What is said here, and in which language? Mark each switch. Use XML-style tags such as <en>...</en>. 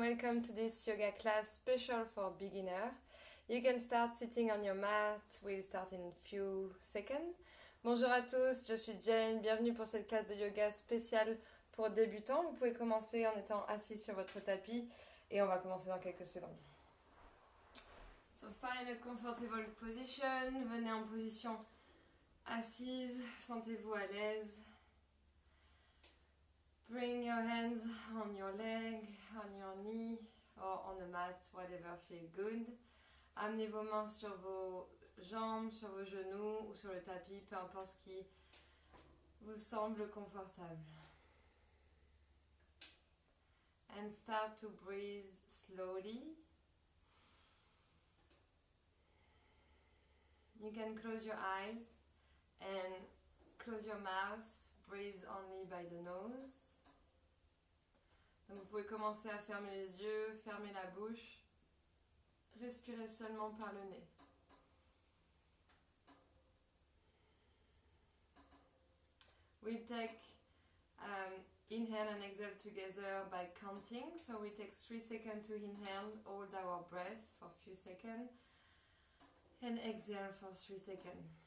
<en>Welcome to this yoga class special for beginner. You can start sitting on your mat. We'll start in a few seconds.</en> <fr>Bonjour à tous, je suis Jane. Bienvenue pour cette classe de yoga spéciale pour débutants. Vous pouvez commencer en étant assis sur votre tapis et on va commencer dans quelques secondes.</fr> <en>So find a comfortable position.</en> <fr>Venez en position assise. Sentez-vous à l'aise.</fr> <en>Bring your hands on your leg, on your knee, or on the mat, whatever feel good.</en> <fr>Amenez vos mains sur vos jambes, sur vos genoux ou sur le tapis, peu importe ce qui vous semble confortable.</fr> <en>And start to breathe slowly. You can close your eyes and close your mouth. Breathe only by the nose.</en> <fr>Donc vous pouvez commencer à fermer les yeux, fermer la bouche, respirer seulement par le nez.</fr> <en>We take inhale and exhale together by counting. So we take 3 seconds to inhale, hold our breath for a few seconds, and exhale for 3 seconds.</en>